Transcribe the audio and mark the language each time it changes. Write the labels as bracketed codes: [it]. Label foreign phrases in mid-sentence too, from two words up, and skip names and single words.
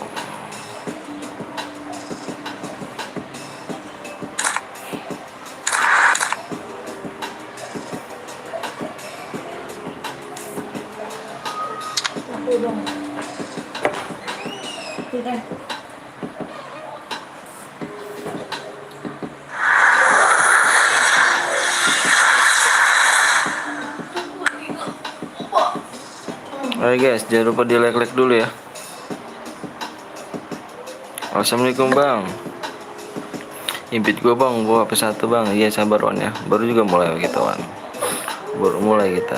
[id] Aku dong, tidak. Oke guys, jangan lupa di like dulu ya. Assalamualaikum bang. Impit gua bang, gua HP 1 bang. Iya sabar Wan ya, baru juga mulai kita Wan. Baru mulai kita.